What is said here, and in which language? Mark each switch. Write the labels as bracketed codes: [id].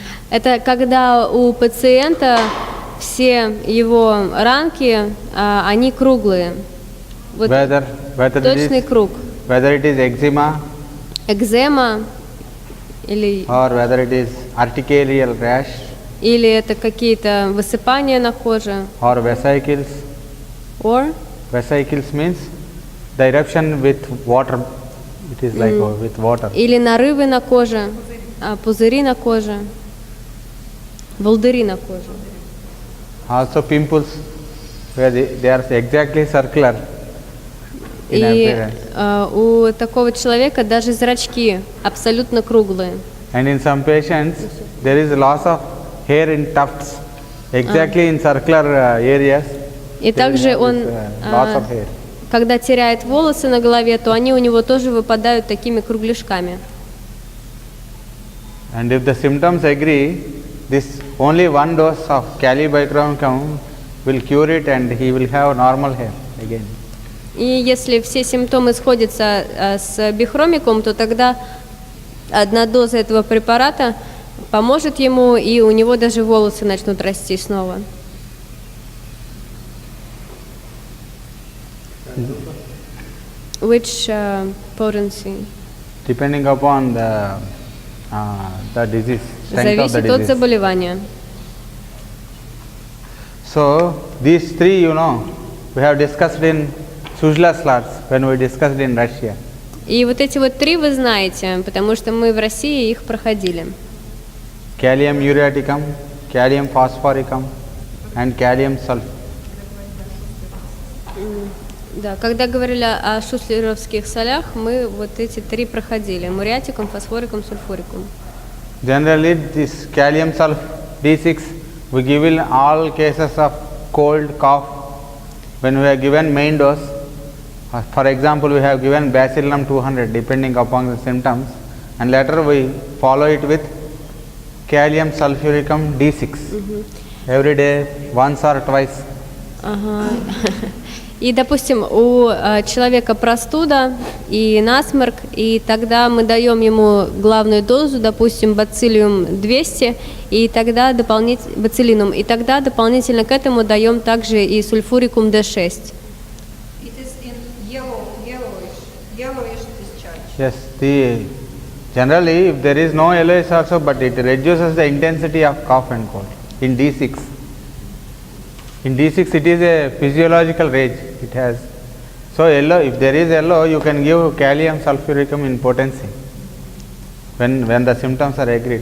[ru] Это когда у пациента все его ранки, они круглые. Вот точный круг. [en] Whether it is eczema, [ru] Экзема или [en] or whether it is urticarial rash, [ru] или это какие-то высыпания на коже. [en] or vesicles. Vesicles means the eruption with water. It is like with water. [ru] Или нарывы на коже, пузыри на коже, волдыри на коже. [en] Also pimples, where they are exactly circular in [ru] И [en] appearance. [ru] у такого человека даже зрачки абсолютно круглые. [en] And in some patients, there is loss of hair in tufts, exactly in circular areas. [ru] И также он, [en] loss of hair. [ru] когда теряет волосы на голове, то они у него тоже выпадают такими кругляшками. [en] And if the symptoms agree, this only 1 dose of kali bichromicum will cure it and he will have normal hair again. [ru] И если все симптомы сходятся с бихромиком, то тогда одна доза этого препарата поможет ему, и у него даже волосы начнут расти снова. [en] Which potency? Depending upon the disease, strength of the [ru] Зависит от [en] disease. [ru] заболевания. [en] So these three, we have discussed in Vizag-Classes when we discussed in Russia. [ru] И вот эти вот три вы знаете, потому что мы в России их проходили. [en] Kalium ureaticum, kalium phosphoricum, and kalium sulfur. [ru] Да, когда говорили о шуслеровских солях, мы вот эти три проходили: муриатикум, фосфорикум, сульфурикум. [en] Generally, this kalium sulfur D6 we give in all cases of cold, cough. When we have given main dose, for example, we have given bacillum 200 depending upon the symptoms, and later we follow it with kalium sulfuricum D6 every day, once or twice. [ru] Ага. И, допустим, у человека простуда и насморк, и тогда мы даем ему главную дозу, допустим, бациллиум 200, и тогда бациллинум, и тогда дополнительно к этому даем также и сульфурикум D6. [en] It is in yellowish discharge. Yes, generally if there is no yellowish also, but it reduces the intensity of cough and cold in D6. In D6 it is a physiological rage, it has. So yellow, if there is yellow, you can give kalium sulfuricum in potency when the symptoms are agreed.